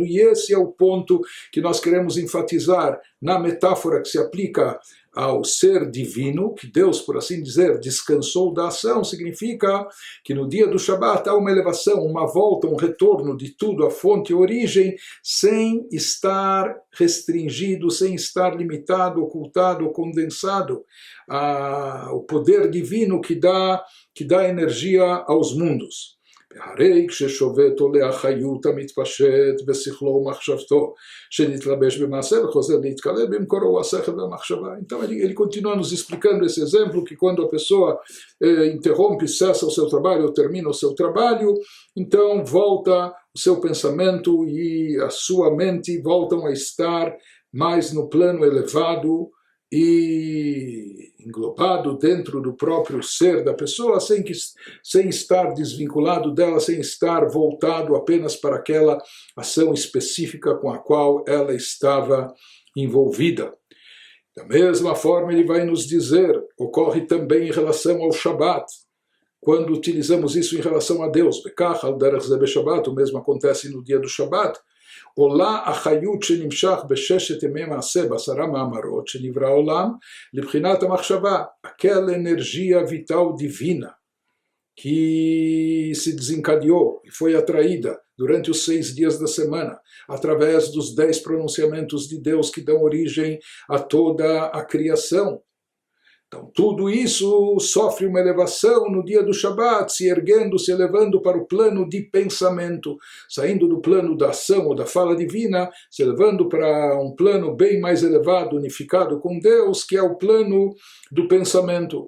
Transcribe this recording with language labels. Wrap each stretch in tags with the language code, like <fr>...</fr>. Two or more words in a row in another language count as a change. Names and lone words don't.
<pt>E esse é o ponto que nós queremos enfatizar na metáfora que se aplica ao ser divino, que Deus, por assim dizer, descansou da ação, significa que no dia do Shabat há uma elevação, uma volta, um retorno de tudo à fonte e origem, sem estar restringido, sem estar limitado, ocultado ou condensado ao poder divino que dá energia aos mundos.</pt> <he>והרי כששובת עולה החיות המתפשט בשכלו ומחשבתו שנתלבש במעשה וחוזר להתקלל במקורו השכל והמחשבה.</he> <pt>Então ele continua nos explicando esse exemplo que quando a pessoa interrompe, cessa o seu trabalho ou termina o seu trabalho, então volta o seu pensamento e a sua mente voltam a estar mais no plano elevado e englobado dentro do próprio ser da pessoa, sem estar desvinculado dela, sem estar voltado apenas para aquela ação específica com a qual ela estava envolvida. Da mesma forma, ele vai nos dizer, ocorre também em relação ao Shabat, quando utilizamos isso em relação a Deus. O mesmo acontece no dia do Shabat.</pt> <he>עולה החיות שנמשך בששת ימי מעשה, בעשרה מאמרות שנברא העולם, לבחינת המחשבה,</he> <pt>aquela energia vital divina que se desencadeou e foi atraída durante os 6 dias da semana, através dos 10 pronunciamentos de Deus que dão origem a toda a criação. Então, tudo isso sofre uma elevação no dia do Shabat, se erguendo, se elevando para o plano de pensamento, saindo do plano da ação ou da fala divina, se elevando para um plano bem mais elevado, unificado com Deus, que é o plano do pensamento.</pt>